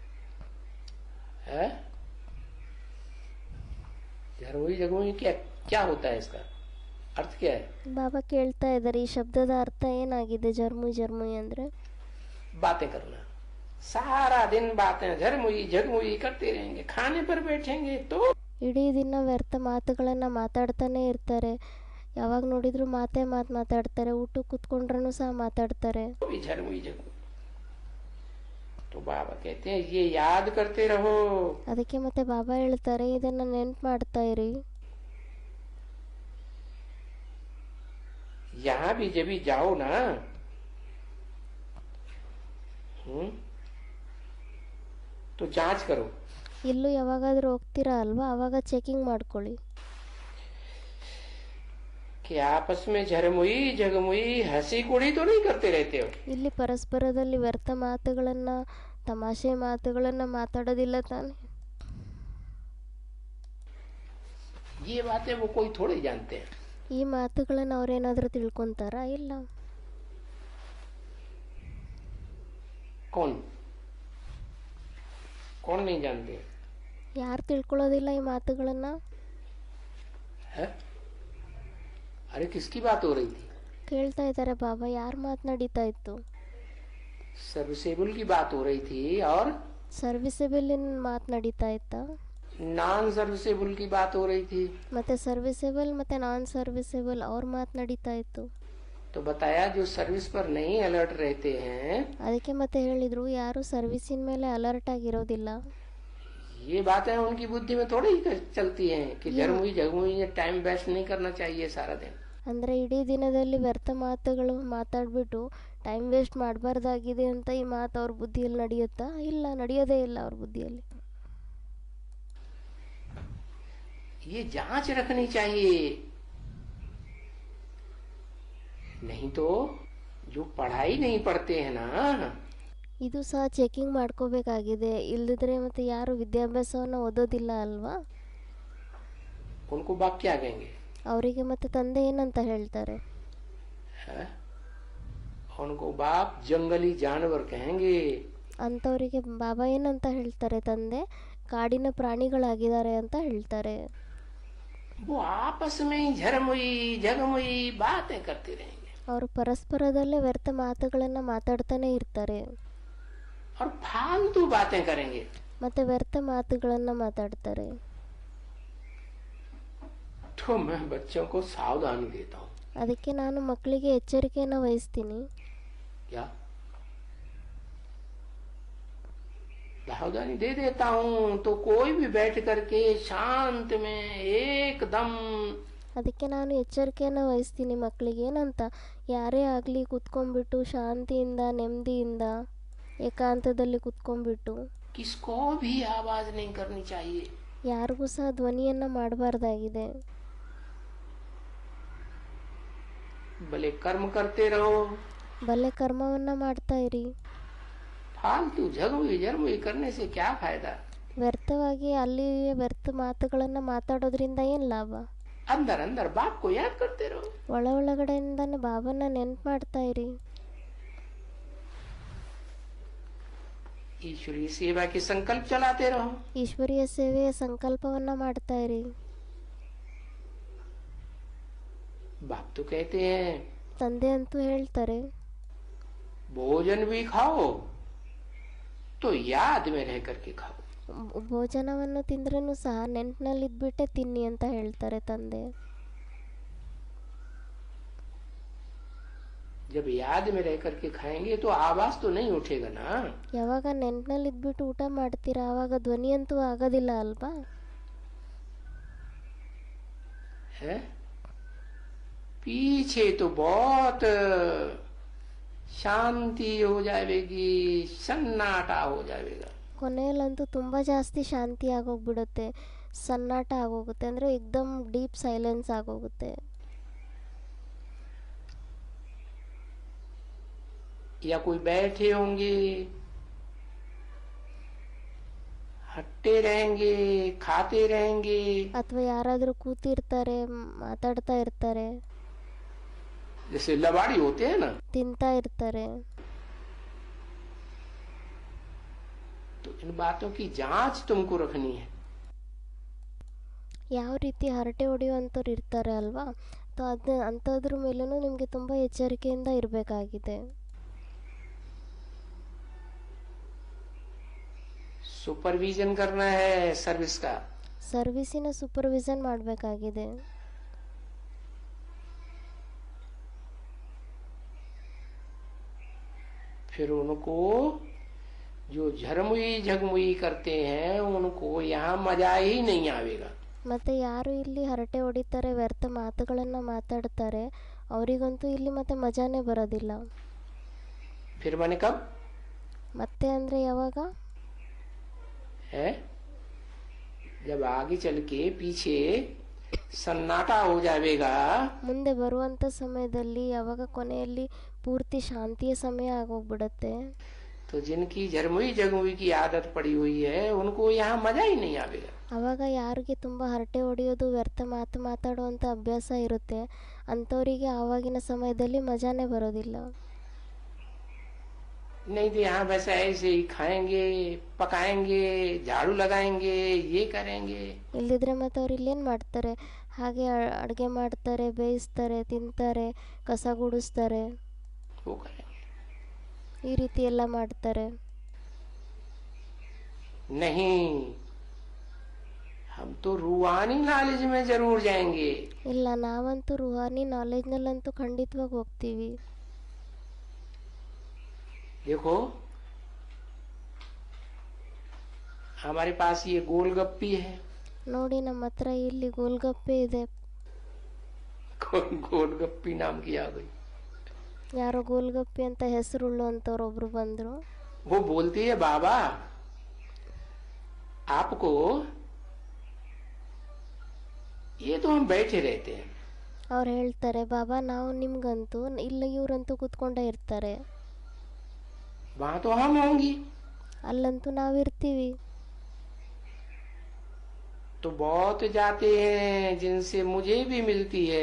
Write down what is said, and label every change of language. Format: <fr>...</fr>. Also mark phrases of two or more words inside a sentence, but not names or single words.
<hi>झरमुई जगमुई क्या क्या होता है, इसका अर्थ क्या है?</hi> <kn>ಬಾಬಾ ಕೇಳ್ತಾ ಇದ್ದಾರೆ, ಈ ಶಬ್ದದ ಅರ್ಥ ಏನಾಗಿದೆ? ಜರ್ಮುಯ್ ಜರ್ಮುಯ್ ಅಂದರೆ</kn> <hi>बातें करना, सारा दिन बातें झरमुई जगमुई करते रहेंगे, खाने पर बैठेंगे तो</hi> <kn>ಇಡೀ ದಿನ ವ್ಯರ್ಥ ಮಾತುಗಳನ್ನು ಮಾತಾಡ್ತಾನೆ ಇರ್ತಾರೆ, ಯಾವಾಗ ನೋಡಿದ್ರು ಮಾತೇ ಮಾತಾಡ್ತಾರೆ, ಊಟಕ್ಕೆ ಕೂತ್ಕೊಂಡ್ರೂ ಸಹ ಮಾತಾಡ್ತಾರೆ।</kn> <hi>भी झरमुई जगमुई। तो बाबा कहते हैं ये याद करते रहो।</hi> <kn>ಅದಕ್ಕೆ ಮತ್ತೆ ಬಾಬಾ ಹೇಳ್ತಾರೆ, ಇದನ್ನ ನೆನ್ಪು ಮಾಡ್ತಾ ಇರಿ।</kn> <hi>यहाँ भी जब भी जाओ ना, तो जांच करो।</hi> <kn>ಇಲ್ಲೂ ಯಾವಾಗಾದ್ರೂ ಹೋಗ್ತೀರಾ ಅಲ್ವಾ, ಅವಾಗ ಚೆಕಿಂಗ್ ಮಾಡ್ಕೊಳ್ಳಿ।</kn> <hi>कि आपस में झरमुई जगमुई हंसी कुड़ी तो नहीं करते रहते हो?</hi> <kn>ಇಲ್ಲಿ ಪರಸ್ಪರದಲ್ಲಿ ವ್ಯರ್ಥ ಮಾತುಗಳನ್ನ, ತಮಾಷೆ ಮಾತುಗಳನ್ನ ಮಾತಾಡೋದಿಲ್ಲ ತಾನೆ?</kn> <hi>ये बातें वो कोई थोड़े जानते हैं।</hi> <kn>ಈ ಮಾತುಗಳನ್ನ ಅವ್ರೇನಾದ್ರೂ ತಿಳ್ಕೊಂತಾರ? ಇಲ್ಲ।</kn> <hi>कौन कौन नहीं जानते?</hi> <kn>ಯಾರು ತಿಳ್ಕೊಳ್ಳೋದಿಲ್ಲ ಈ ಮಾತುಗಳನ್ನ?</kn> <hi>है? अरे किसकी बात हो रही थी?</hi> <kn>ಕೇಳ್ತಾ ಇದ್ದಾರೆ ಬಾಬಾ, ಯಾರು ಮಾತನಾಡಿತಾ ಇತ್ತು?</kn> <hi>सर्विसेबल की बात हो रही थी और</hi> <kn>ಸರ್ವಿಸೇಬಲ್ ಮಾತನಾಡಿತಾ ಇತ್ತಾ?</kn> <en>non serviceable</en> <hi>की बात हो रही थी।</hi> <kn>ಮತ್ತೆ ಸರ್ವಿಸೇಬಲ್ ಮತ್ತೆ</kn> <en>non serviceable</en> <kn>ಅವ್ರ ಮಾತನಾಡಿತಾ ಇತ್ತು।</kn> <hi>तो बताया जो सर्विस पर नहीं अलर्ट रहते हैं,</hi> <kn>ಅದಕ್ಕೆ ಮತ್ತೆ ಹೇಳಿದ್ರು, ಯಾರು ಸರ್ವಿಸಿನ ಮೇಲೆ ಅಲರ್ಟ್ ಆಗಿರೋದಿಲ್ಲ।</kn> <hi>ये बातें उनकी बुद्धि में थोड़ी ही चलती हैं कि झरमुई जगमुई</hi> <en>time waste</en> <hi>नहीं करना चाहिए सारा दिन।</hi> <kn>ಅಂದರೆ ಇಡೀ ದಿನದಲ್ಲಿ ವ್ಯರ್ಥ ಮಾತುಗಳು ಮಾತಾಡ್ಬಿಟ್ಟು</kn> <en>time waste</en> <kn>ಮಾಡಬಾರ್ದಾಗಿದೆ ಅಂತ ಈ ಮಾತು ಅವ್ರ ಬುದ್ಧಿಯಲ್ಲಿ ನಡೆಯುತ್ತಾ? ಇಲ್ಲ, ನಡೆಯೋದೇ ಇಲ್ಲ ಅವ್ರ ಬುದ್ಧಿಯಲ್ಲಿ।</kn> <hi>ये जांच रखनी चाहिए, नहीं तो जो पढ़ाई नहीं पढ़ते हैं ना,</hi> <kn>ಇದು ಸಹ ಚೆಕಿಂಗ್ ಮಾಡ್ಕೋಬೇಕಾಗಿದೆ, ಇಲ್ಲದಿದ್ರೆ ಮತ್ತೆ ಯಾರು ವಿದ್ಯಾಭ್ಯಾಸವನ್ನು ಓದೋದಿಲ್ಲ ಅಲ್ವಾ?</kn> <hi>उनको बाप क्या कहेंगे?</hi> <kn>ಅವರಿಗೆ ಮತ್ತೆ ತಂದೆ ಏನಂತ ಹೇಳ್ತಾರೆ?</kn> <hi>उनको बाप जंगली जानवर कहेंगे।</hi> <kn>ಅಂಥವರಿಗೆ ಬಾಬಾ ಏನಂತ ಹೇಳ್ತಾರೆ? ತಂದೆ ಕಾಡಿನ ಪ್ರಾಣಿಗಳಾಗಿದ್ದಾರೆ ಅಂತ ಹೇಳ್ತಾರೆ।</kn> <hi>वो आपस में ही झरमुई जगमुई बातें करते रहेंगे</hi> <kn>ಅವರು ಪರಸ್ಪರದಲ್ಲೇ ವ್ಯರ್ಥ ಮಾತುಗಳನ್ನ ಮಾತಾಡ್ತಾನೆ ಇರ್ತಾರೆ</kn> <hi>और फालतू बातें करेंगे।</hi> <kn>ಮತ್ತೆ ವ್ಯರ್ಥ ಮಾತುಗಳನ್ನ ಮಾತಾಡ್ತಾರೆ।</kn> <hi>तो मैं बच्चों को सावधानी देता हूँ।</hi> <kn>ಅದಕ್ಕೆ ನಾನು ಮಕ್ಕಳಿಗೆ ಎಚ್ಚರಿಕೆಯನ್ನು ವಹಿಸ್ತೀನಿ।</kn> <hi>क्या सावधानी दे देता हूँ तो कोई भी बैठ करके शांत में एकदम,</hi> <kn>ಅದಕ್ಕೆ ನಾನು ಎಚ್ಚರಿಕೆಯನ್ನು ವಹಿಸ್ತೀನಿ ಮಕ್ಕಳಿಗೆ, ಏನಂತ, ಯಾರೇ ಆಗಲಿ ಕುತ್ಕೊಂಡ್ಬಿಟ್ಟು ಶಾಂತಿಯಿಂದ ನೆಮ್ಮದಿಯಿಂದ ಏಕಾಂತದಲ್ಲಿ ಕುತ್ಕೊಂಡ್ಬಿಟ್ಟು</kn> <hi>किसको भी आवाज नहीं करनी चाहिए।</hi> <kn>ಯಾರಿಗೂ ಸಹ ಧ್ವನಿಯನ್ನು ಮಾಡಬಾರ್ದಾಗಿದೆ।</kn> <hi>भले कर्म करते रहो,</hi> <kn>ಭಲೆ ಕರ್ಮವನ್ನು ಮಾಡ್ತಾ ಇರಿ.</kn> <hi>फालतू झगमुई झरमुई करने से क्या फायदा?</hi> <kn>ವ್ಯರ್ಥವಾಗಿ ಅಲ್ಲಿ ವ್ಯರ್ಥ ಮಾತುಗಳನ್ನು ಮಾತಾಡೋದ್ರಿಂದ ಏನು ಲಾಭ?</kn> <hi>अंदर अंदर बाप को याद करते रहो.</hi> <kn>ಒಳಗಡೆಯಿಂದನೇ ಬಾಬನ ನೆನ್ಪು ಮಾಡ್ತಾ ಇರಿ.</kn> <hi>ईश्वरीय सेवा के संकल्प चलाते रहो.</hi> <kn>ಈಶ್ವರೀಯ ಸೇವೆಯ ಸಂಕಲ್ಪವನ್ನು ಮಾಡ್ತಾ ಇರಿ.</kn> <hi>बाप तो कहते हैं</hi> <kn>ತಂದೆ ಅಂತೂ ಹೇಳ್ತಾರೆ,</kn> <hi>भोजन भी खाओ तो याद में रह करके खाओ.</hi> <kn>ಭೋಜನವನ್ನು ತಿಂದ್ರೂ ಸಹ ನೆನಪಿನಲ್ಲಿ ಇದ್ಬಿಟ್ಟೆ ತಿನ್ನಿ ಅಂತ ಹೇಳ್ತಾರೆ ತಂದೆ.</kn> <hi>जब याद में रह करके खाएंगे तो आवाज तो नहीं उठेगा ना.</hi> <kn>ಯಾವಾಗ ನೆನಪಿನಲ್ಲಿ ಇದ್ಬಿಟ್ಟು ಊಟ ಮಾಡ್ತೀರಾ ಆವಾಗ ಧ್ವನಿ ಅಂತೂ ಆಗೋದಿಲ್ಲ ಅಲ್ವಾ?</kn> <hi>है पीछे तो बहुत शांति हो जाएगी, सन्नाटा हो जाएगा.</hi> <kn>ಕೊನೆಯಲ್ಲಂತೂ ತುಂಬ ಜಾಸ್ತಿ ಶಾಂತಿ ಆಗೋಗ್ಬಿಡುತ್ತೆ, ಸನ್ನಾಟ ಆಗೋಗುತ್ತೆ, ಅಂದರೆ ಏಕ್ದಮ್</kn> <en>deep silence</en> <kn>ಆಗೋಗುತ್ತೆ.</kn> <hi>या कोई बैठे होंगे, हट्टे रहेंगे, खाते रहेंगे.</hi> <kn>ಅಥವಾ ಯಾರಾದರೂ ಕೂತಿರ್ತಾರೆ, ಮಾತಾಡ್ತಾ ಇರ್ತಾರೆ,</kn> <hi>जैसे लबाड़ी होते हैं ना,</hi> <kn>ತಿಂತಾ ಇರ್ತಾರೆ.</kn> <hi>तो इन बातों की जांच तुमको रखनी है.</hi> <kn>ಯಾವ ರೀತಿ ಹರಟೆ ಹೊಡೆಯುವಂಥವ್ರು ಇರ್ತಾರೆ ಅಲ್ವಾ, ಅದು ಅಂಥದ್ರ ಮೇಲೂ ನಿಮಗೆ ತುಂಬ ಎಚ್ಚರಿಕೆಯಿಂದ ಇರಬೇಕಾಗಿದೆ.</kn> <hi>सुपरविजन करना है सर्विस का.</hi> <kn>ಸರ್ವಿಸಿನ ಸೂಪರ್ವಿಷನ್ ಮಾಡಬೇಕಾಗಿದೆ.</kn> <hi>फिर उनको जो झरमुई झगमुई करते हैं उनको यहाँ मजा ही नहीं आवेगा.</hi> <kn>ಮತ್ತು ಯಾರು ಇಲ್ಲಿ ಹರಟೆ ಹೊಡಿತಾರೆ, ವ್ಯರ್ಥ ಮಾತುಗಳನ್ನು ಮಾತಾಡ್ತಾರೆ, ಅವರಿಗಂತೂ ಇಲ್ಲಿ ಮತ್ತೆ ಮಜಾನೇ ಬರೋದಿಲ್ಲ.</kn> <hi>फिर माने कब</hi> <kn>ಮತ್ತೆ ಅಂದರೆ ಯಾವಾಗ?</kn> <hi>है जब आगे चल के पीछे सन्नाटा हो जाएगा.</hi> <kn>ಮುಂದೆ ಬರುವಂಥ ಸಮಯದಲ್ಲಿ ಯಾವಾಗ ಕೊನೆಯಲ್ಲಿ ಪೂರ್ತಿ ಶಾಂತಿಯ ಸಮಯ ಆಗೋಗ್ಬಿಡುತ್ತೆ.</kn> <hi>तो जिनकी झरमुई झगमुई की आदत पड़ी हुई है उनको यहाँ मजा ही नहीं आवेगा.</hi> <kn>ಆವಾಗ ಯಾರಿಗೆ ತುಂಬ ಹರಟೆ ಹೊಡೆಯೋದು, ವ್ಯರ್ಥ ಮಾತು ಮಾತಾಡುವಂಥ ಅಭ್ಯಾಸ ಇರುತ್ತೆ, ಅಂಥವರಿಗೆ ಆವಾಗಿನ ಸಮಯದಲ್ಲಿ ಮಜಾನೇ ಬರೋದಿಲ್ಲ.</kn> <hi>नहीं तो यहाँ बस ऐसे ही खाएंगे, पकाएंगे, झाड़ू लगाएंगे, ये करेंगे.</hi> <kn>ಇಲ್ಲದಿದ್ರೆ ಮತ್ತು ಅವ್ರು ಇಲ್ಲೇನು ಮಾಡ್ತಾರೆ, ಹಾಗೆ ಅಡುಗೆ ಮಾಡ್ತಾರೆ, ಬೇಯಿಸ್ತಾರೆ, ತಿಂತಾರೆ, ಕಸ ಗುಡಿಸ್ತಾರೆ,</kn> <hi>वो करेंगे.</hi> <kn>ಈ ರೀತಿ ಎಲ್ಲ ಮಾಡ್ತಾರೆ.</kn> <hi>नहीं, हम तो रूहानी नॉलेज में जरूर जाएंगे.</hi> <kn>ಇಲ್ಲ, ನಾವಂತೂ ರೂಹಾನಿ ನಾಲೆಜ್ನಲ್ಲಂತೂ ಖಂಡಿತವಾಗಿ ಹೋಗ್ತೀವಿ.</kn> <hi>देखो हमारे पास ये गोलगप्पी है.</hi> <kn>ನೋಡಿ, ನಮ್ಮ ಹತ್ರ ಇಲ್ಲಿ ಗೋಲ್ಗಪ್ಪೆ ಇದೆ.</kn> <hi>गोलगप्पी नाम की आ गई.</hi> <kn>ಯಾರೋ ಗೋಲ್ಗಪ್ಪೆ ಅಂತ ಹೆಸರುಳ್ಳು ಅಂತವ್ರು ಒಬ್ರು ಬಂದರು.</kn> <hi>वो बोलती है बाबा आपको, ये तो हम बैठे रहते हैं.</hi> <kn>ಅವ್ರು ಹೇಳ್ತಾರೆ, ಬಾಬಾ ನಾವು ನಿಮ್ಗಂತೂ ಇಲ್ಲ, ಇವರಂತೂ ಕೂತ್ಕೊಂಡೇ ಇರ್ತಾರೆ,</kn> <hi>वहां तो हम होंगी.</hi> <kn>ಅಲ್ಲಂತೂ ನಾವಿರ್ತೀವಿ.</kn> <hi>तो बहुत जाते हैं जिनसे मुझे भी मिलती है.</hi>